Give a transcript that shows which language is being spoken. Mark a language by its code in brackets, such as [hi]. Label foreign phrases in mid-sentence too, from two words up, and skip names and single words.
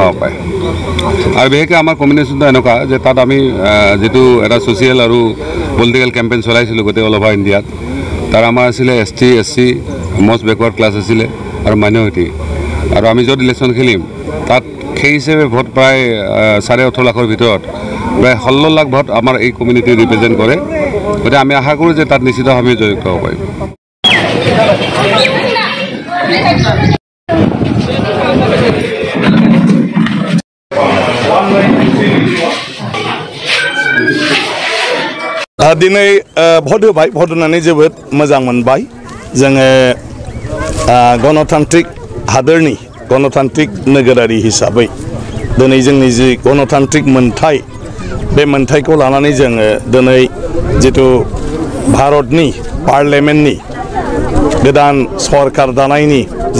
[as] হ'ব পাৰে আৰু বিশেষকৈ আমাৰ কম্বিনেশ্যনটো এনেকুৱা যে তাত আমি যিটো এটা ছ'চিয়েল আৰু [en] political campaign [as] চলাইছিলোঁ গোটেই [en] all over Indiat [as] তাৰ আমাৰ আছিলে ST SC [en] most backward class [as] আছিলে আৰু মাইনৰিটি আৰু আমি য'ত ইলেকশ্যন খেলিম তাত সেই হিচাপে ভোট প্ৰায় 18.5 লাখৰ ভিতৰত প্ৰায় 16 লাখ ভোট আমাৰ এই [en] community represent [as] কৰে গতিকে আমি আশা কৰোঁ যে তাত নিশ্চিতভাৱে জয়যুক্ত হ'ব পাৰিম [brx] दिनै भोट होबाय भोट होनानै जोबोद मोजां मोनबाय जोङो गणतान्त्रिक हादोरनि गणतान्त्रिक नोगोरारि हिसाबै दिनै जोंनि जि गणतान्त्रिक मोन्थाय बे मोन्थायखौ लानानै जोङो दिनै जितु भारतनि पार्लियामेन्टनि गोदान सरकार दानायनि जि